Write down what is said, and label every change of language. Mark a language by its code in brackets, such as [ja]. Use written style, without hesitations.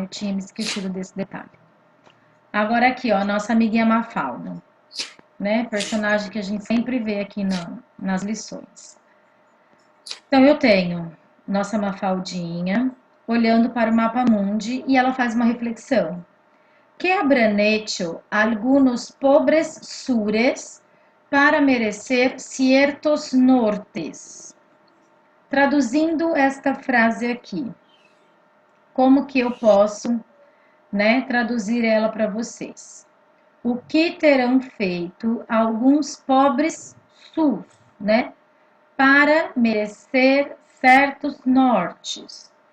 [pt] Eu tinha me esquecido desse detalhe. Agora aqui, ó, nossa amiguinha Mafalda, né? Personagem que a gente sempre vê aqui nas lições. Então, eu tenho nossa Mafaldinha olhando para o mapa mundi e ela faz uma reflexão. [es] Que habrán hecho algunos pobres sures para merecer ciertos nortes? [pt] Traduzindo esta frase aqui, como que eu posso, né, traduzir ela para vocês? O que terão feito alguns pobres sus, né, para merecer certos nortes?